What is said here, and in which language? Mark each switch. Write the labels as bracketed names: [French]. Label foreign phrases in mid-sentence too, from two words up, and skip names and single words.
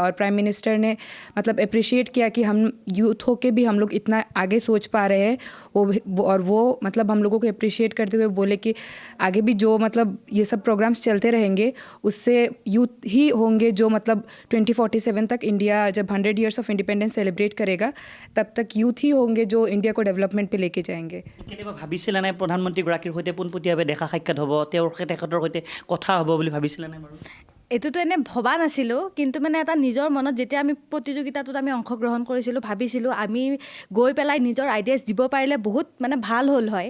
[Hindi] और [English] prime minister [Hindi] ने अप्रिशिएट किया कि हम यूथ होके भी हम लोग इतना आगे सोच पा रहे हैं, वो हम लोगों को अप्रिशिएट करते हुए बोले कि आगे भी जो ये सब प्रोग्राम्स चलते रहेंगे उससे यूथ ही होंगे जो 2047 तक इंडिया जब [English] 100 years of independence celebrate [Hindi] करेगा, तब तक यूथ ही होंगे जो इंडिया को डेवलपमेंट पे लेके जाएंगे। [Assamese] কেতিয়াবা ভাবিছিলে নাই প্ৰধানমন্ত্ৰীগৰাকীৰ সৈতে পোনপটীয়াভাৱে দেখা সাক্ষাৎ হ'ব, তেখেতৰ সৈতে কথা হ'ব বুলি ভাবিছিলে নাই বাৰু? এইটোতো ভবা নাছিলোঁ, কিন্তু এটা নিজৰ মনত যেতিয়া আমি প্ৰতিযোগিতাটোত অংশগ্ৰহণ কৰিছিলোঁ, ভাবিছিলোঁ আমি গৈ পেলাই নিজৰ আইডিয়াছ দিব পাৰিলে বহুত ভাল হ'ল হয়।